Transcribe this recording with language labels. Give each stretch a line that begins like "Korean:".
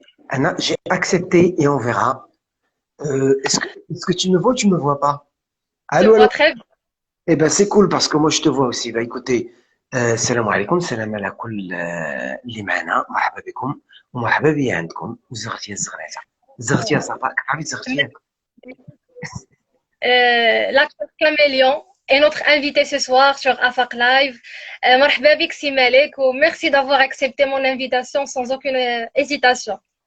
French: Anna, j'ai accepté et on verra. Est-ce que tu me vois ou tu me vois pas? Je Allô, vois allô? très bien. Eh ben, c'est cool parce que moi, je te vois aussi. Bah, écoutez,
Arabic: salam alaikum, salam ala كل اللي معنا مرحبا بكم ومرحبا بيا عندكم وزغتي الزغريته زغتي صفاء كيف زغتي
French: L'acteur Caméléon est notre invité ce soir sur Afaq Live.
Arabic: مرحبا بك سي مالك
French: merci d'avoir accepté mon invitation sans aucune hésitation.